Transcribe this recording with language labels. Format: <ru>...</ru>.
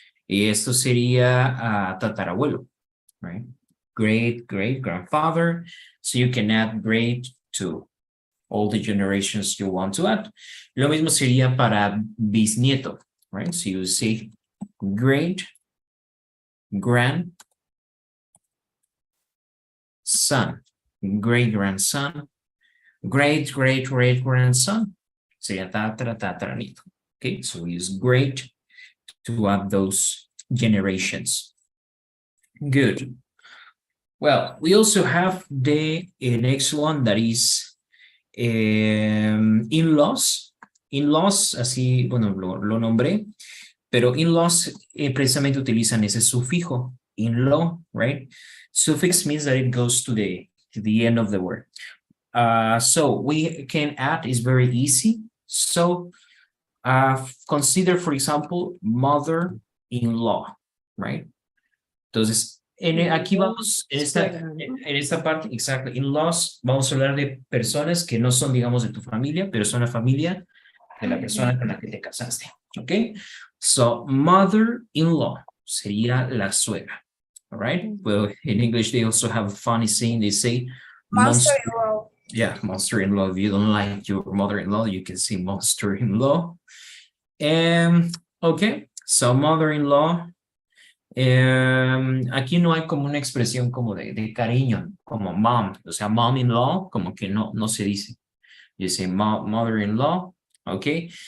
<es>Y esto sería tatarabuelo, right?</es> <en>Great great grandfather. So you can add great to all the generations you want to add.</en> <es>Lo mismo sería para bisnieto, right?</es> <en>So you say great grand son, great grandson, great great great grandson. Sería tataranito. Okay, so we use great to add those generations. Good. Well, we also have the next one that is in-laws.</en> <es>In-laws, así, bueno, lo nombré, pero in-laws precisamente utilizan ese sufijo, in-law, right?</es> <en>Suffix means that it goes to the end of the word. So we can add, is very easy. So Consider, for example, mother-in-law, right?</en> <es>Entonces, aquí vamos, Suegra, ¿no? en esta parte, exacto, in-laws, vamos a hablar de personas que no son, digamos, de tu familia, pero son la familia de la persona con la que te casaste, ¿ok?</es> <en>So, mother-in-law</en> <es>sería la suegra,</es> <en>all right? Well, in English, they also have a funny saying, they say, Monster-in-law. yeah, monster-in-law. If you don't like your mother-in-law, you can say monster-in-law. Okay, so mother-in-law.</en> <es>Aquí no hay como una expresión como de cariño, como mom, o sea, mom-in-law, como que no se dice.</es> <en>You say mother-in-law, okay?</en>